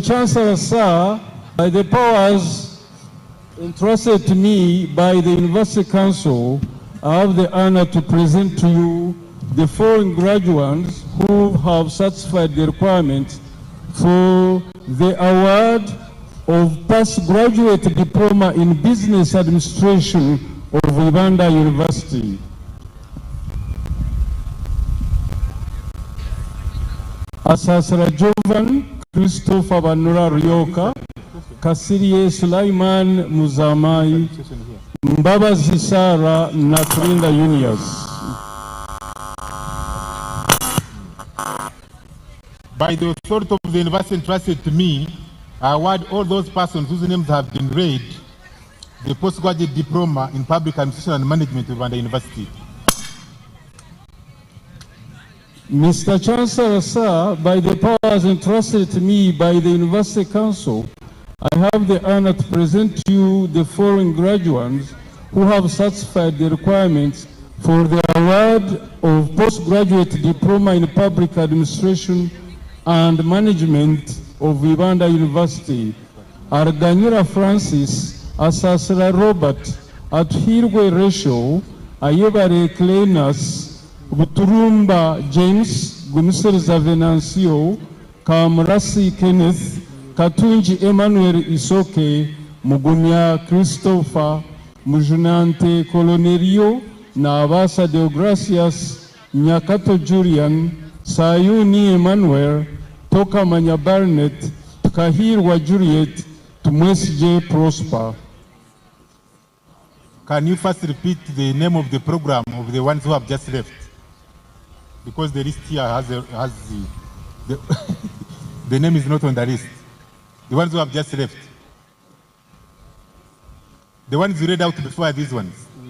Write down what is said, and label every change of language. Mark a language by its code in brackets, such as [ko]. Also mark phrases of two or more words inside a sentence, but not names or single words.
[en] Chancellor, sir, by the powers entrusted to me by the University Council, I have the honor to present to you the following graduates who have satisfied the requirements for the award of postgraduate diploma in business administration of Ibanda University. Asasra Jovan Christopher Banura Ryoka, Kasirie Sulaiman Muzamai, Mbaba Zisara Natrinda Unias. By the authority of the university entrusted to me, I award all those persons whose names have been read the postgraduate diploma in public administration and management of Ibanda University. Mr. Chancellor, sir, by the powers entrusted to me by the University Council, I have the honor to present to you the following graduates who have satisfied the requirements for the award of postgraduate diploma in public administration and management of Ibanda University. Arganyira Francis, Asasira Robert, Atuhirwe Rachel, Ayebare Clenas, Buturumba James, Gumiseriza Venancio, Kamrasi Kenneth, Katunji Emmanuel Isoke, Mugunya Christopher, Mujunante Colonerio, Navasa Deogracias, Nyakato Julian, Sayuni Emmanuel, Toka Manya Barnett, Kahirwa Juliet, Tumwesije Prosper. Can you first repeat the name of the program of the ones who have just left? Because the list here has the name is not on the list. The ones who have just left. The ones you read out before are these ones.